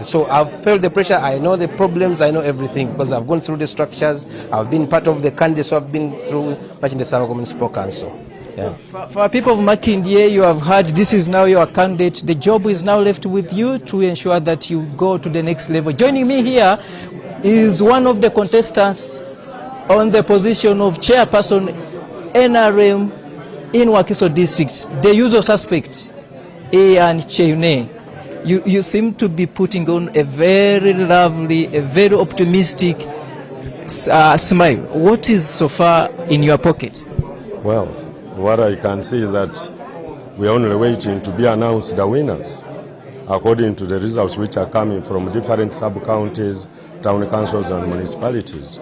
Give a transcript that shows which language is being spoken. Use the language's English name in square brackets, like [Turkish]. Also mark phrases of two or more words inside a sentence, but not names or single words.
[English] So I've felt the pressure, I know the problems, I know everything because I've gone through the structures, I've been part of the candidates, so I've been through Makindye Sabagabo Municipal Council. Yeah. For people of Makindye, you have heard this is now your candidate. The job is now left with you to ensure that you go to the next level. Joining me here is one of the contestants on the position of chairperson NRM in Wakiso district, the usual suspect, and Cheune. You seem to be putting on a very lovely, a very optimistic smile. What is so far in your pocket? Well, what I can see is that we are only waiting to be announced the winners according to the results which are coming from different sub-counties, town councils and municipalities.